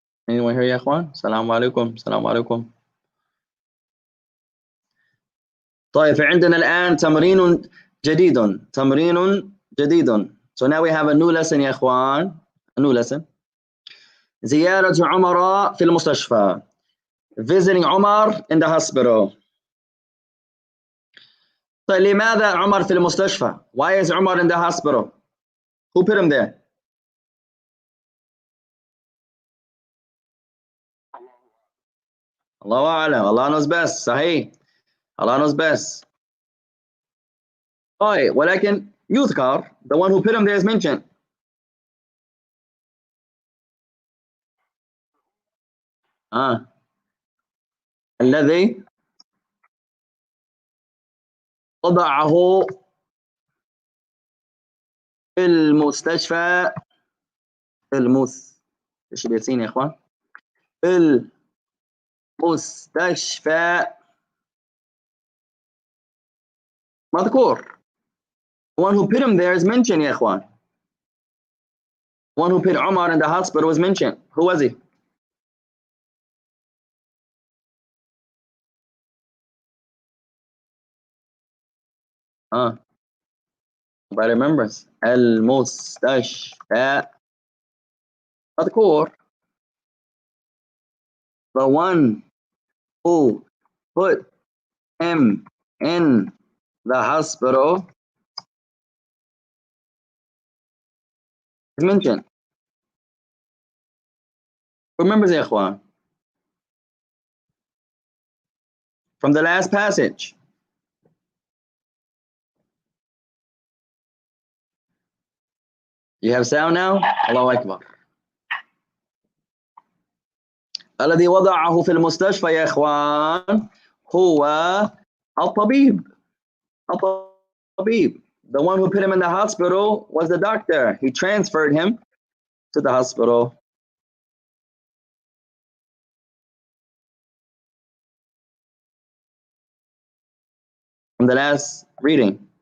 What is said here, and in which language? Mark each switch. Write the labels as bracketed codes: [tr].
[en] Anyone here [ar] يا اخوان؟ السلام عليكم. السلام عليكم. طيب عندنا الآن تمرين جديد. تمرين جديد. [en] So now we have a new lesson [ar] يا اخوان. [en] A new lesson. [ar] زيارة عمر في المستشفى. [en] Visiting Umar in the hospital. [ar] طيب لماذا عمر في المستشفى? [en] Why is Umar in the hospital? Who put him there? [ar] الله أعلم. [en] Allah knows best. صحيح. Allah knows best. [ar] طيب ولكن يذكر, [en] the one who put him there is mentioned. [ar] الذي وضعه في المستشفى. ايش بيرسين يا اخوان؟ المستشفى مذكور. [en] The one who put him there is mentioned [ar] يا اخوان. [en] The one who put Umar in the hospital was mentioned. Who was he? By remembrance. [ar] المستشفى مذكور. [en] The one who put him in the hospital is mentioned. Remember [ar] يا اخوان [en] from the last passage. You have sound now? Allahu Akbar. [ar] الذي وضعه في المستشفى يا إخوان هو الطبيب. الطبيب. [en] The one who put him in the hospital was the doctor. He transferred him to the hospital. From the last reading.